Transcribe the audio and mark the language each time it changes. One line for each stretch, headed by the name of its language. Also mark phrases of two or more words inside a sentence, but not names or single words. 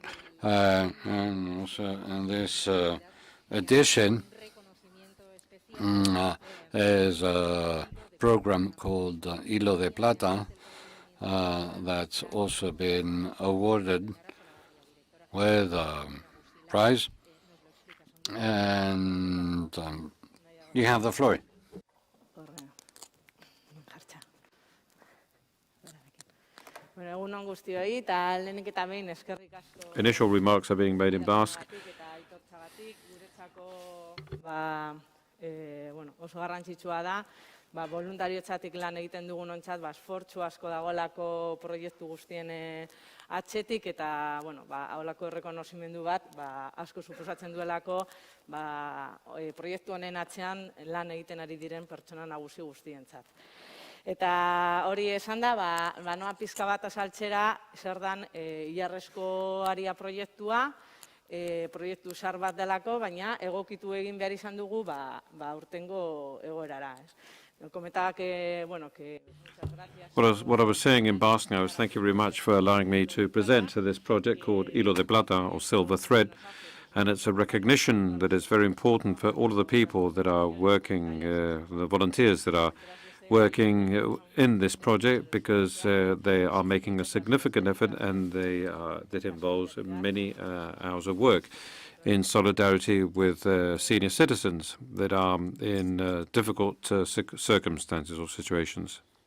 English: And also in this edition is a program called Hilo de Plata that's also been awarded with a prize. And you have the floor. Initial remarks are being made in Basque.
Basque: Oso garrantzitsua da, voluntarioetzatik lan egiten dugunontzat, esfortzu asko dagoelako proiektu guztien atzetik, eta holako errekonozimendu bat asko suposatzen duelako proiektu honen atzean lan egiten ari diren pertsona nagusi guztientzat. Eta hori esan da, noa pizka bat azaltzera, zer dan ilarrezko aria proiektua, proiektu zar bat delako, baina egokitu egin behar izan dugu urtengo egoerara.
English: What I was saying in Basque now is thank you very much for allowing me to present this project called Hilo de Plata, or Silver Thread. And it's a recognition that is very important for all of the people that are working, the volunteers that are working in this project, because they are making a significant effort, and that involves many hours of work in solidarity with senior citizens that are in difficult circumstances or situations.